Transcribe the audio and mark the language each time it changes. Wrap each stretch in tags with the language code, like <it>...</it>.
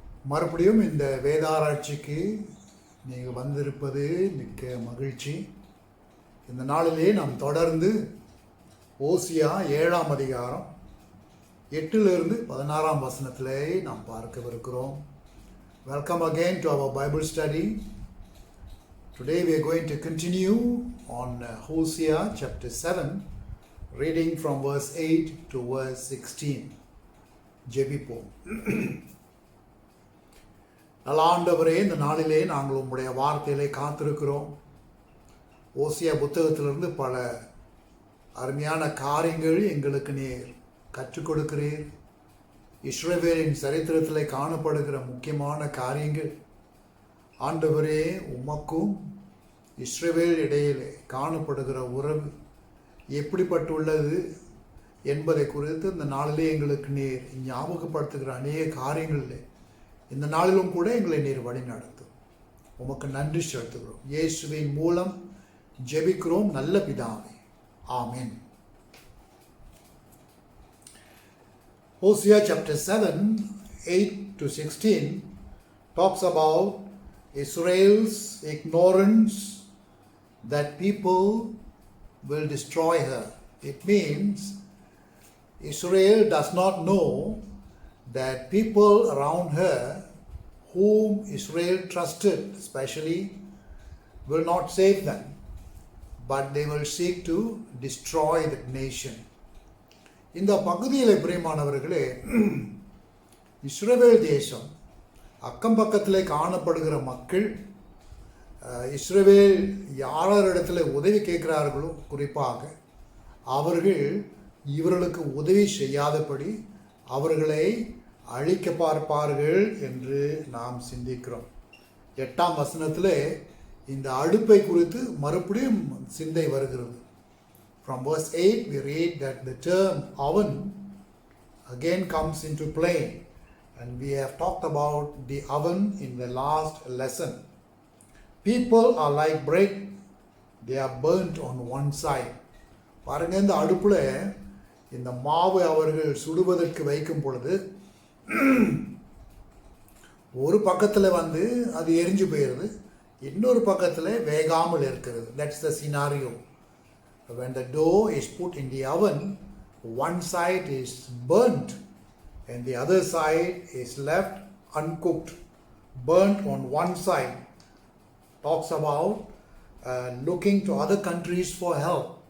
<ta>மறுபடியும் இந்த வேதாராய்ச்சிக்கு நீங்கள் வந்திருப்பது மிக்க மகிழ்ச்சி. இந்த நாளிலே நாம் தொடர்ந்து ஓசியா 7ஆம் அதிகாரம் 8லிருந்து 16ஆம் வசனத்திலே நாம் பார்க்கவிருக்கிறோம்.</ta> <en>Welcome again to our Bible study. Today we are going to continue on Hosea chapter 7, reading from verse 8 to verse 16.</en> <ta>ஜெபிப்போம். நல்ல ஆண்டவரே, இந்த நாளிலே நாங்கள் உம்முடைய வார்த்தையிலே காத்திருக்கிறோம். ஓசியா புத்தகத்திலிருந்து பல அருமையான காரியங்கள் எங்களுக்கு நீர் கற்றுக் கொடுக்கிறீர். இஸ்ரவேலின் சரித்திரத்திலே காணப்படுகிற முக்கியமான காரியங்கள் ஆண்டவரே, உமக்கும் இஸ்ரவேல் இடையிலே காணப்படுகிற உறவு எப்படிப்பட்டுள்ளது என்பதை குறித்து இந்த நாளிலே எங்களுக்கு நீர் ஞாபகப்படுத்துகிற அநேக காரியங்களில் இந்த நாளிலும் கூட எங்களை நீர் வழி நடத்தும். உமக்கு நன்றி செலுத்துகிறோம். இயேசுவின் மூலம் ஜெபிக்கிறோம் நல்ல பிதாவே, ஆமென்.</ta> <en>Hosea chapter 7, 8 to 16 talks about Israel's ignorance that people will destroy her. It means Israel does not know that people around her, whom Israel trusted especially, will not save them, but they will seek to destroy the nation.</en> <ta>இந்த பகுதியில் பிரியமானவர்களே, இஸ்ரவேல் தேசம் அக்கம் பக்கத்தில் காணப்படுகிற மக்கள் இஸ்ரவேல் யாரிடத்தில் உதவி கேட்கிறார்களோ குறிப்பாக அவர்கள் இவர்களுக்கு உதவி செய்யாதபடி அவர்களை அழிக்க பார்ப்பார்கள் என்று நாம் சிந்திக்கிறோம். 8ஆம் வசனத்தில் இந்த அடுப்பை குறித்து மறுபடியும் சிந்தை வருகிறது.</ta> <en>From verse 8 we read that the term oven again comes into play, and we have talked about the oven in the last lesson. People are like bread, they are burnt on one side.</en> <ta>பாருங்க, இந்த அடுப்புல இந்த மாவு அவர்கள் சுடுவதற்கு வைக்கும் பொழுது ஒரு பக்கத்தில் அது எரிஞ்சு போயிடுது, இன்னொரு பக்கத்தில் வேகாமல் இருக்கிறது.</ta> <en>That's the scenario. When the dough is put in the oven, one side is burnt and the other side is left uncooked. Burnt on one side talks about looking to other countries for help.</en>